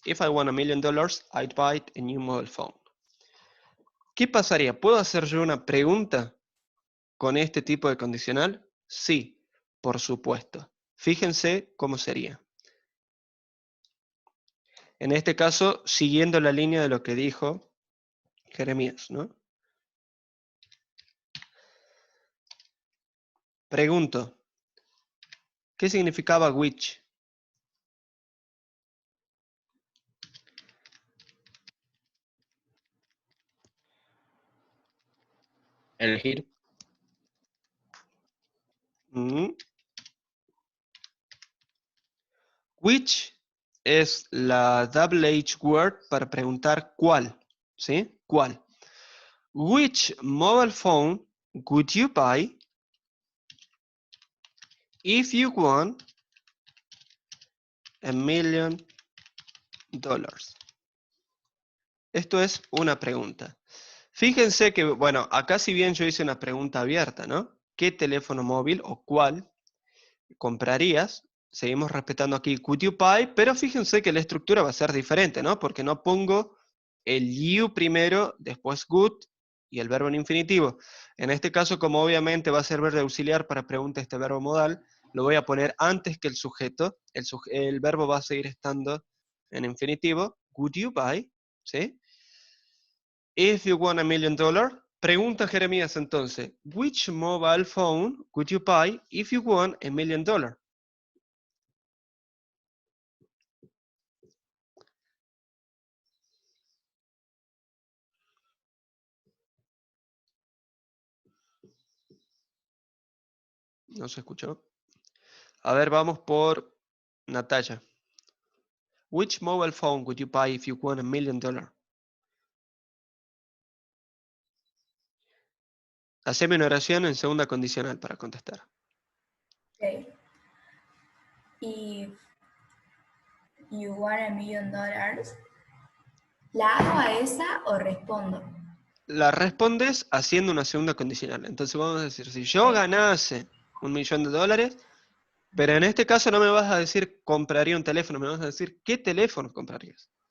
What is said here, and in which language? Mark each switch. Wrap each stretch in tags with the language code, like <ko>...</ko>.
<en>If I won $1 million, I'd buy a new mobile phone.</en> <es>¿Qué pasaría? ¿Puedo hacer yo una pregunta con este tipo de condicional? Sí, por supuesto. Fíjense cómo sería. En este caso, siguiendo la línea de lo que dijo Jeremías, ¿no? Pregunto, ¿qué significaba which? Elegir. Which es la double H word para preguntar cuál, ¿sí? ¿Cuál?</es> <en>Which mobile phone would you buy if you won $1 million?</en> <es>Esto es una pregunta. Fíjense que, bueno, acá si bien yo hice una pregunta abierta, ¿no? ¿Qué teléfono móvil o cuál comprarías? Seguimos respetando aquí</es> <en>could you buy,</en> <es>pero fíjense que la estructura va a ser diferente, ¿no? Porque no pongo el you primero, después would y el verbo en infinitivo. En este caso, como obviamente va a servir de auxiliar para pregunta este verbo modal, lo voy a poner antes que el sujeto. El verbo va a seguir estando en infinitivo.</es> <en>Would you buy?</en> <es>¿Sí?</es> <en>If you won $1 million,</en> <es>pregunta Jeremías entonces,</es> <en>which mobile phone would you buy if you won $1 million?</en> <es>No se escuchó. A ver, vamos por Natalia.</es> <en>Which mobile phone would you buy if you won $1 million?</en> <es>Haceme una oración en segunda condicional para contestar.</es> <en>Okay. If you won $1 million,</en> <es>¿La hago a esa o respondo? La respondes haciendo una segunda condicional. Entonces vamos a decir, si yo ganase $1.000.000, pero en este caso no me vas a decir compraría un teléfono, me vas a decir qué teléfono comprarías.</es>